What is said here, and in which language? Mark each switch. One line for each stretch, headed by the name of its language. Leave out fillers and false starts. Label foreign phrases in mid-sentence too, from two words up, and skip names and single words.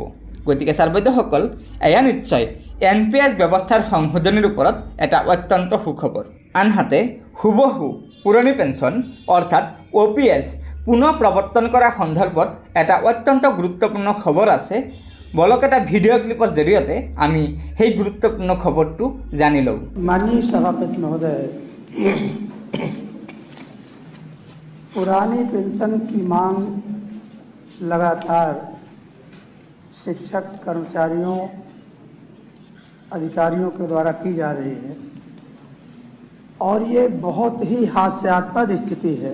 Assamese: গতিকে ছাৰ বাইদেউসকল, এয়া নিশ্চয় NPS ব্যৱস্থাৰ সংশোধনীৰ ওপৰত এটা অত্যন্ত সুখবৰ। আনহাতে হুবহু পুৰণি পেঞ্চন অৰ্থাৎ OPS পুনৰ প্ৰৱৰ্তন কৰা সন্দৰ্ভত এটা অত্যন্ত গুৰুত্বপূৰ্ণ খবৰ আছে। বলক এটা ভিডিঅ' ক্লিপৰ জৰিয়তে আমি সেই গুৰুত্বপূৰ্ণ খবৰটো জানি লওঁ।
Hindi: माननीय सभापति महोदय, पुरानी पेंशन की मांग लगातार शिक्षक कर्मचारियों अधिकारियों के द्वारा की जा रही है और ये बहुत ही हास्यास्पद स्थिति है।